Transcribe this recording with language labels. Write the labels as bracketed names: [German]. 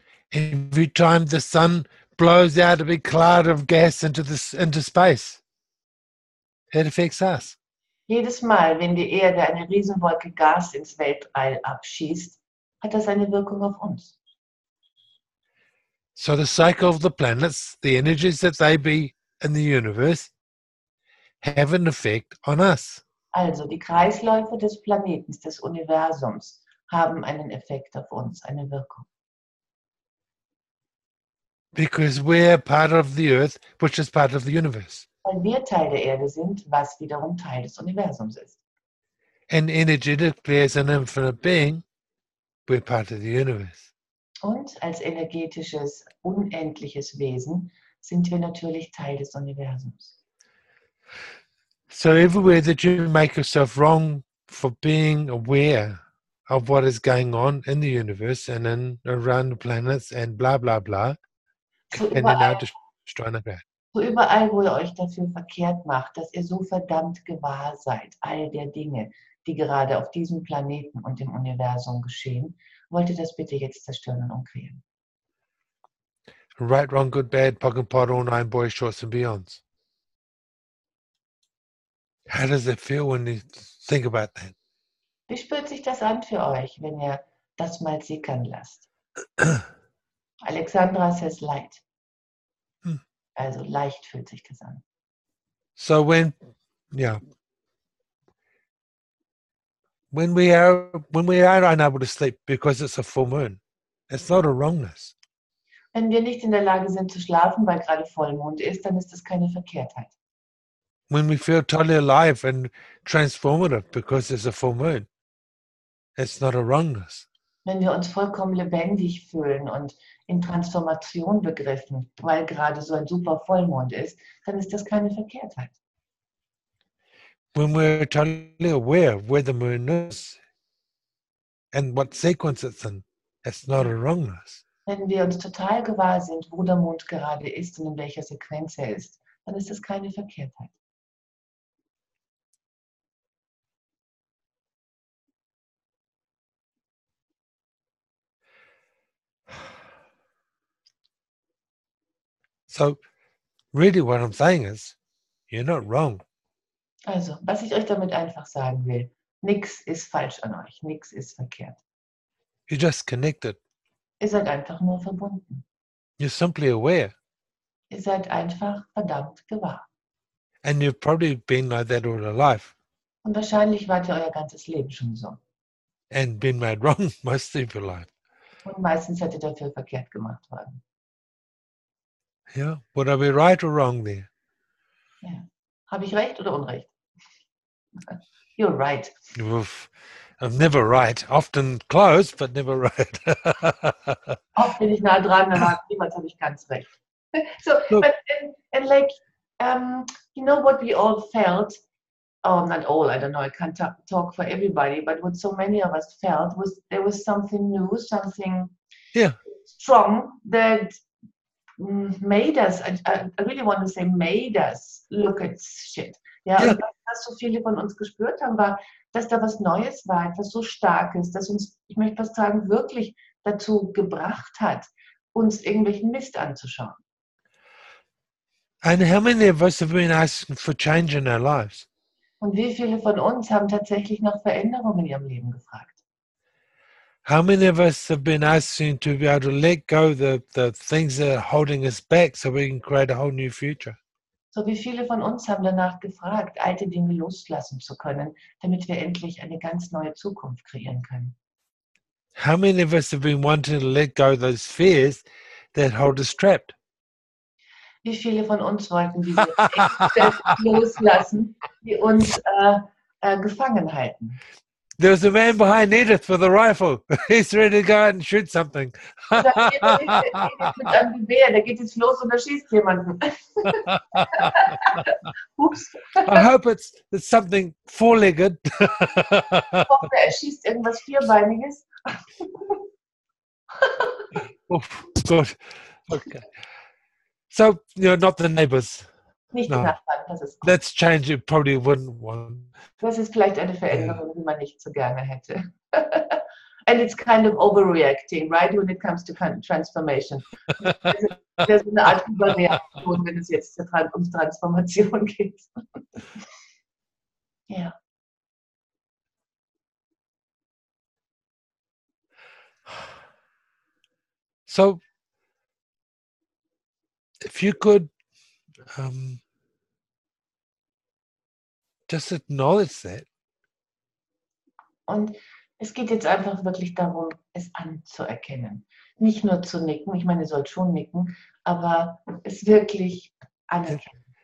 [English] Every time the sun blows out a big cloud of gas into space, it affects us. [German] Jedes Mal, wenn die Erde eine Riesenwolke Gas ins Weltall abschießt, hat das eine Wirkung auf uns. [English] So the cycle of the planets, the energies that they be in the universe, have an effect on us. [German] Also die Kreisläufe des Planeten, des Universums, haben einen Effekt auf uns, eine Wirkung. [English] Because we're part of the earth, which is part of the universe. [German] Weil wir Teil der Erde sind, was wiederum Teil des Universums ist. [English] And energetically, as an infinite being, we're part of the universe. [German] Und als energetisches, unendliches Wesen sind wir natürlich Teil des Universums. [English] So everywhere that you make yourself wrong for being aware of what is going on in the universe and in around the planets and blah blah blah, [German] So [English] and then now destroying that. [German] So überall, wo ihr euch dafür verkehrt macht, dass ihr so verdammt gewahr seid, all der Dinge, die gerade auf diesem Planeten und im Universum geschehen, wollt ihr das bitte jetzt zerstören und umkreieren. [English] Right, wrong, good, bad, POC and POD, all nine boys, shorts and beyonds. How does it feel when you think about that? [German] Wie spürt sich das an für euch, wenn ihr das mal sickern lasst? [English] Alexandra says light. [German] Also leicht fühlt sich das an. [English] So when we are unable to sleep because it's a full moon, it's not a wrongness. [German] Wenn wir nicht in der Lage sind zu schlafen, weil gerade Vollmond ist, dann ist das keine Verkehrtheit. [English] When we feel totally alive and transformative because it's a full moon, it's not a wrongness. [German] Wenn wir uns vollkommen lebendig fühlen und in Transformation begriffen, weil gerade so ein super Vollmond ist, dann ist das keine Verkehrtheit. [English] When we're totally aware of where the moon is and what sequence it's in, it's not a wrongness. [German] Wenn wir uns total gewahr sind, wo der Mond gerade ist und in welcher Sequenz er ist, dann ist das keine Verkehrtheit. [English] So really what I'm saying is, you're not wrong. [German] Also, was ich euch damit einfach sagen will, nichts ist falsch an euch, nichts ist verkehrt. [English] You're just connected. [German] Ihr seid einfach nur verbunden. [English] You're simply aware. [German] Ihr seid einfach verdammt gewahr. [English] And you've probably been like that all your life [German] Und wahrscheinlich wart ihr euer ganzes Leben schon so. [English] and been made wrong most of your life. [German] Und meistens seid ihr dafür verkehrt gemacht worden. [English] Yeah. Would I be right or wrong there? [German] Ja. Habe ich recht oder Unrecht? [English] You're right. Oof. I'm never right. Often close, but never right. [German] Oft bin ich nah dran, aber niemals habe ich ganz recht. [English] So, Look. but and like, you know what we all felt? Oh, not all. I don't know. I can't talk for everybody, but what so many of us felt was there was something new, something strong that made us. I really want to say made us look at shit. [German] Ja, [English] Yeah. [German] und was so viele von uns gespürt haben, war, dass da was Neues war, etwas so Starkes, das uns, ich möchte fast sagen, wirklich dazu gebracht hat, uns irgendwelchen Mist anzuschauen. [English] And how many of us have been asking for change in our lives? [German] Und wie viele von uns haben tatsächlich nach Veränderungen in ihrem Leben gefragt? [English] How many of us have been asking to be able to let go the things that are holding us back so we can create a whole new future? [German] So wie viele von uns haben danach gefragt, alte Dinge loslassen zu können, damit wir endlich eine ganz neue Zukunft kreieren können? [English] How many of us have been wanting to let go those fears that hold us trapped? [German] Wie viele von uns wollten diese Ängste loslassen, die uns gefangen halten? [English] There's a man behind Edith with a rifle. He's ready to go out and shoot something. [German] Und da steht Edith mit einem Gewehr, der geht jetzt los und er schießt jemanden. Ups. [English] I hope it's something four-legged. [German] Ich hoffe, er schießt irgendwas Vierbeiniges. [English] Oh, good. Okay. So, you're not the neighbors. [German] Nicht [English] No. [German] die Nachbarn, das ist gut. [English] That's change you probably wouldn't want. [German] Das ist vielleicht eine Veränderung, die man nicht so gerne hätte. [English] And it's kind of overreacting, right, when it comes to transformation. [German] Das ist eine Art Überreaktion, wenn es jetzt um Transformation geht. Ja. [English] So, if you could just acknowledge that. [German] Und es geht jetzt einfach wirklich darum, es anzuerkennen. Nicht nur zu nicken, ich meine, ihr sollt schon nicken, aber es wirklich anerkennen.